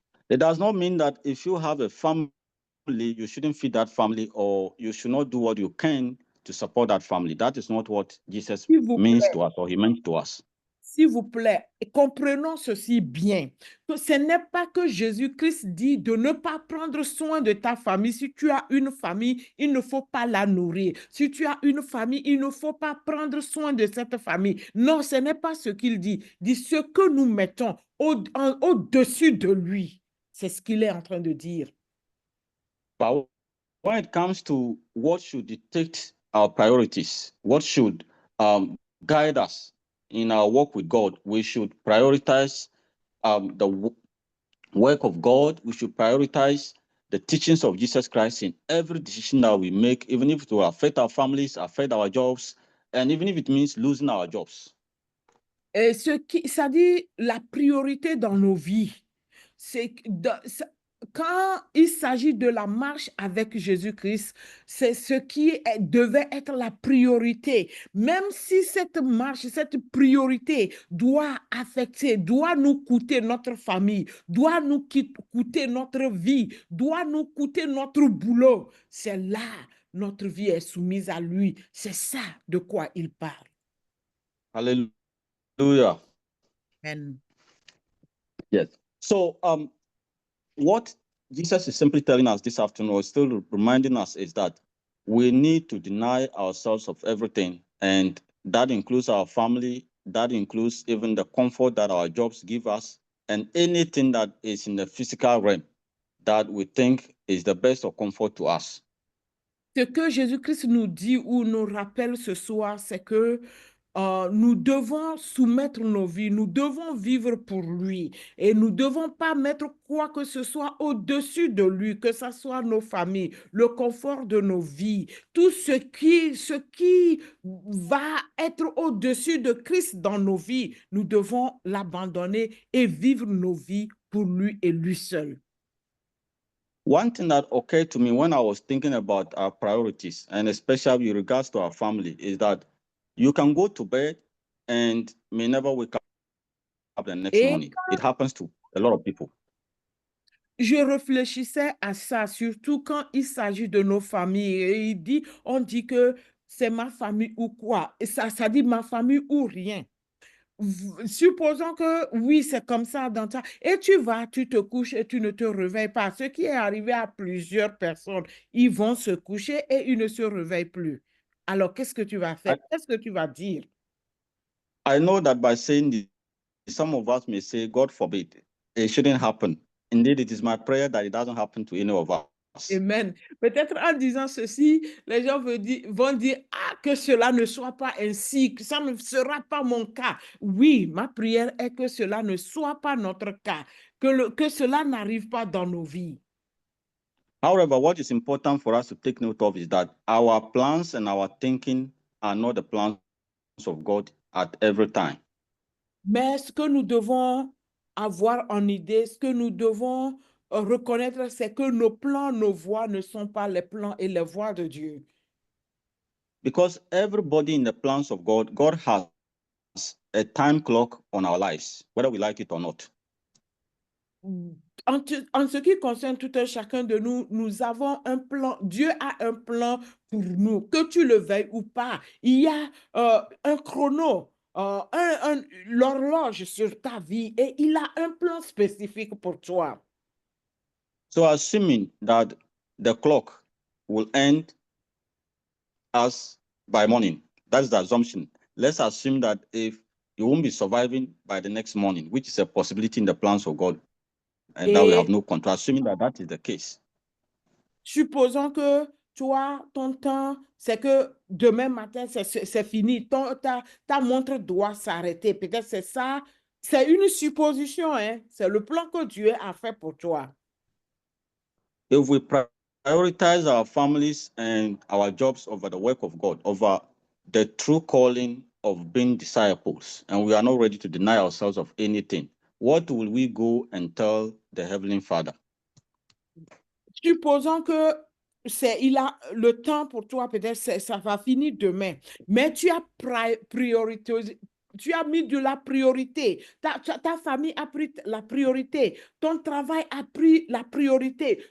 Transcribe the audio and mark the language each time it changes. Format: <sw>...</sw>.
<en>It does not mean that if you have a family, you shouldn't feed that family, or you should not do what you can to support that family. That is not what Jesus</en> <fr>S'il vous</fr> <en>means</en> <fr>plaît.</fr> <en>to us, or he meant to us.</en> <fr>S'il vous plaît, comprenons ceci bien, que ce n'est pas que Jésus-Christ dit de ne pas prendre soin de ta famille. Si tu as une famille, il ne faut pas la nourrir. Si tu as une famille, il ne faut pas prendre soin de cette famille. Non, ce n'est pas ce qu'il dit. Il dit ce que nous mettons au-dessus de lui. C'est ce qu'il est en train de dire.</fr> <en>But when it comes to what should dictate our priorities, what should guide us in our work with God, we should prioritize the work of God. We should prioritize the teachings of Jesus Christ in every decision that we make, even if it will affect our families, affect our jobs, and even if it means losing our jobs.</en> <fr>Et ça dit la priorité dans nos vies, c'est quand il s'agit de la marche avec Jésus-Christ, c'est ce qui devait être la priorité. Même si cette marche, cette priorité doit affecter, doit nous coûter notre famille, doit nous coûter notre vie, doit nous coûter notre boulot, c'est là notre vie est soumise à lui. C'est ça de quoi il parle.</fr> <en>Hallelujah. Amen. Yes. So what Jesus is simply telling us this afternoon, or still reminding us, is that we need to deny ourselves of everything. And that includes our family, that includes even the comfort that our jobs give us, and anything that is in the physical realm that we think is the best of comfort to us.</en> <fr>Ce que Jésus-Christ nous dit ou nous rappelle ce soir, c'est que nous devons soumettre nos vies, nous devons vivre pour lui et nous ne devons pas mettre quoi que ce soit au-dessus de lui, que ce soit nos familles, le confort de nos vies, tout ce qui va être au-dessus de Christ dans nos vies, nous devons l'abandonner et vivre nos vies pour lui et lui seul.</fr> <en>One thing that occurred to me when I was thinking about our priorities, and especially with regards to our family, is that you can go to bed and may never wake up the next morning. It happens to a lot of people.</en> <fr>Je réfléchissais à ça, surtout quand il s'agit de nos familles. Et on dit que c'est ma famille ou quoi. Et ça dit ma famille ou rien. Supposons que oui, c'est comme ça dans ta... Et tu te couches et tu ne te réveilles pas. Ce qui est arrivé à plusieurs personnes, ils vont se coucher et ils ne se réveillent plus. Alors, qu'est-ce que tu vas faire? Qu'est-ce que tu vas dire?</fr> <en>I know that by saying this, some of us may say, God forbid, it shouldn't happen. Indeed, it is my prayer that it doesn't happen to any of us. Amen.</en> <fr>Peut-être en disant ceci, les gens vont dire ah, que cela ne soit pas ainsi, que ça ne sera pas mon cas. Oui, ma prière est que cela ne soit pas notre cas, que cela n'arrive pas dans nos vies.</fr> <en>However, what is important for us to take note of is that our plans and our thinking are not the plans of God at every time.</en> <fr>Mais ce que nous devons avoir en idée, ce que nous devons reconnaître, c'est que nos plans, nos voies ne sont pas les plans et les voies de Dieu.</fr> <en>Because everybody in the plans of God, God has a time clock on our lives, whether we like it or not.</en> <fr>En ce qui concerne tout un chacun de nous, nous avons un plan. Dieu a un plan pour nous, que tu le veuilles ou pas. Il y a un chrono, l'horloge sur ta vie et il a un plan spécifique pour toi.</fr> <en>So assuming that the clock will end us by morning, that's the assumption. Let's assume that if you won't be surviving by the next morning, which is a possibility in the plans of God, and that we have</en> <fr>Et</fr> <en>no control, assuming that that is the case.</en> <fr>supposons que toi, ton temps, c'est que demain matin, c'est fini. Ta montre doit s'arrêter. Peut-être c'est ça. C'est une supposition, hein? C'est le plan que Dieu a fait pour toi.</fr> <en>If we prioritize our families and our jobs over the work of God, over the true calling of being disciples, and we are not ready to deny ourselves of anything, what will we go and tell the Heavenly Father?</en> <fr>Supposons que il a le temps pour toi, peut-être ça va finir demain, mais tu as priorisé, tu as mis de la priorité. Ta famille a pris la priorité. Ton travail a pris la priorité.</fr>